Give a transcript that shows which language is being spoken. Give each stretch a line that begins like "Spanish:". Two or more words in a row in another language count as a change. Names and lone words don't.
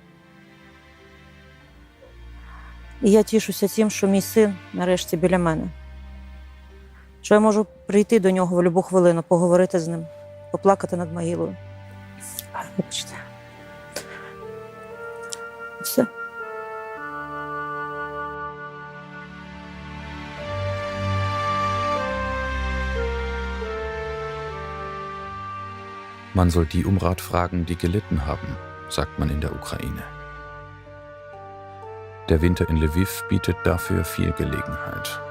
Ukrainian: І я тішуся тим, що мій син нарешті біля мене. Що я можу прийти до нього в будь-яку хвилину, поговорити з ним, поплакати над могилою. Вибачте. Все.
German: Man soll die um Rat fragen, die gelitten haben, sagt man in der Ukraine. Der Winter in Lwiw bietet dafür viel Gelegenheit.